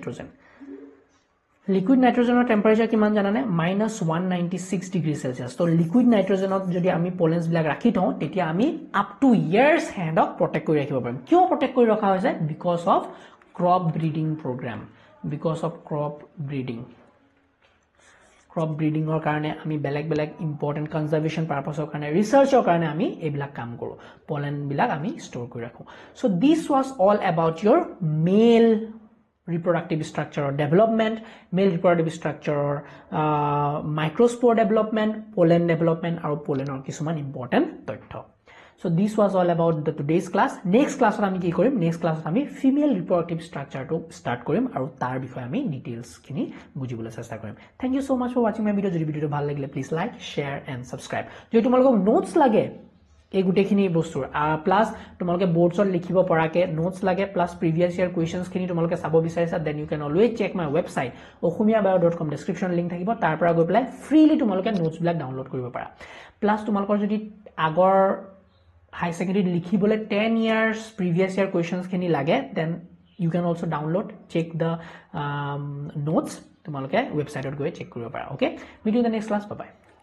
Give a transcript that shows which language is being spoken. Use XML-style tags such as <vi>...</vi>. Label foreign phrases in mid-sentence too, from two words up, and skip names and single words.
<as>নাইট্ৰজেনৰ টেম্পাৰেচাৰ কিমান জানানে -196</as> <en>degree Celsius</en> <as>তো</as> <en>liquid nitrogen</en> <as>যদি আমি পোলেন্স বিলাক ৰাখি থওঁ তেতিয়া আমি</as> <en>up to years</en> <as>হেডক প্ৰটেক্ট কৰি ৰাখিব পাৰিম কিয় প্ৰটেক্ট কৰি ৰখা হৈছে</as> <en>because of crop breeding program crop breeding</en> <as>কাৰণে আমি বেলেগ</as> <en>important conservation purpose</en> <as>কাৰণে ৰিসাৰ্চৰ কাৰণে আমি এইবিলাক কাম কৰো পোলেন বিলাক আমি ষ্ট'ৰ কৰি ৰাখো</as> <en>so this was all about your male reproductive structure or development male reproductive structure microspore development pollen development</en> <as>আৰু পোলেনৰ কিছুমান ইম্পৰ্টেন্ট তথ্য</as> <en>So this was all about the today's class. Next class</en> <as>আমি কি কৰিম</as> <en>next class</en> <as>আমি</as> <en>female reproductive structure to start</en> <as>কৰিম আৰু তাৰ বিষয়ে আমি details খিনি বুজিবলৈ চেষ্টা কৰিম.</as> <en>Thank you so much for watching my video.</en> <as>যদি ভিডিওটো ভাল লাগিলে</as> <en>please like, share and subscribe.</en> <as>যদি তোমালোকক notes লাগে এই গুটেখিনি বস্তুৰ প্লাস তোমালোকে বোৰ্ডছত লিখিব পৰাকে নোটস লাগে প্লাস</as> <en>previous year questions</en> <as>খিনি তোমালোকে চাব বিচাৰিছা</as> <en>then you can always check my website</en> <as>okhumiyabio.com</as> <en>description link</en> <as>থাকিব তাৰ পৰা গৈ পেলাই ফ্ৰীলি তোমালোকে নোটস বিলাক ডাউনলোড কৰিব পাৰা প্লাস তোমালোকৰ যদি আগৰ</as> <en>higher secondary</en> <as>লিখিবলৈ</as> <en>10 years previous year questions</en> <as>খিনি লাগে</as> <en>then you can also download check the notes</en> <as>তোমালোকে ৱেবসাইটত গৈ চেক কৰিব পাৰা</as> <en>okay meet you in the next class bye bye</en>